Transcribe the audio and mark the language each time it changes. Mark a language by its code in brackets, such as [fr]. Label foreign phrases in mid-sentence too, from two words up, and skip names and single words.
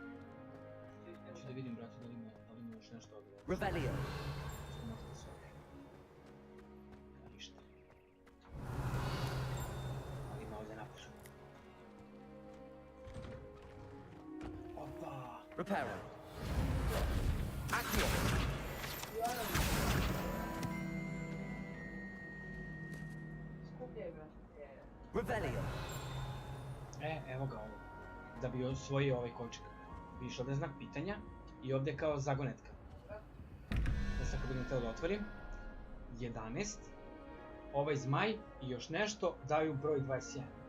[bs] Hoću da vidim, brate, da li ima još nešto ovdje. Revelio. Možda da se ovdje. Ništa. Ali ima ovdje napišu. Opa! Reparo. Accio. Skupljaj, brate. Revelio. Evo ga ovo. Da bi osvojio ovaj kovčeg. Vidiš, ovdje je znak pitanja i ovdje je kao zagonetka. Da se ako budem htio da otvorim. 11. Ovaj zmaj i još nešto daju broj 21.